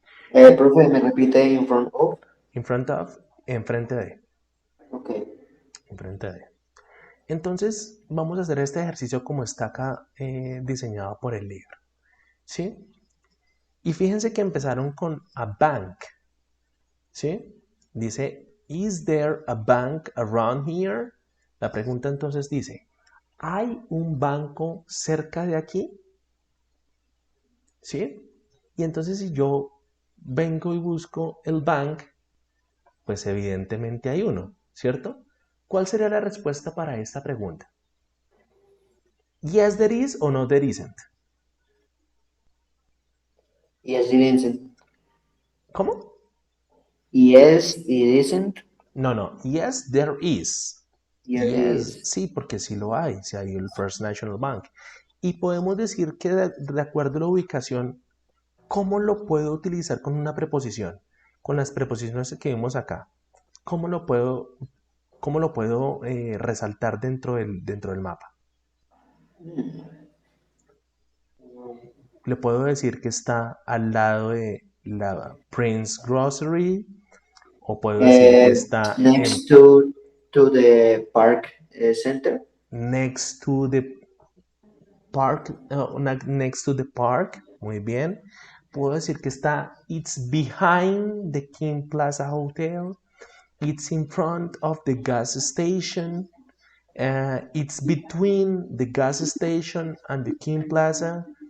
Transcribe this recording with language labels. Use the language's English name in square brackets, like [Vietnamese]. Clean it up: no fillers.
[Spanish] profe, me repite [English] in front of, In front of, [Spanish] enfrente de. ok, Enfrente de. Entonces vamos a hacer este ejercicio como está acá diseñado por el libro. ¿Sí? Y fíjense que empezaron con a bank. ¿Sí? [English] Dice, is there a bank around here? [Spanish] La pregunta entonces dice, ¿hay un banco cerca de aquí? ¿Sí? Y entonces si yo vengo y busco el bank, pues evidentemente hay uno, ¿cierto? ¿Cuál sería la respuesta para esta pregunta? [English] Yes, there is o no, there isn't. yes it isn't, [Spanish] ¿Cómo? [English] yes it isn't, No, no. Yes, there is. there Yes, is, [Spanish] sí, porque sí lo hay. Sí hay el First National Bank. Y podemos decir que de acuerdo a la ubicación, ¿cómo lo puedo utilizar con una preposición? Con las preposiciones que vimos acá. ¿Cómo lo puedo ¿cómo lo puedo resaltar dentro del mapa? Le puedo decir que está al lado de la Prince Grocery, o puedo decir que Uh, está [English] next to the park center. next to the park, next to the park. [Spanish] Muy bien. Puedo decir que [English] it's behind the King Plaza Hotel. It's in front of the gas station. It's between the gas station and the King Plaza.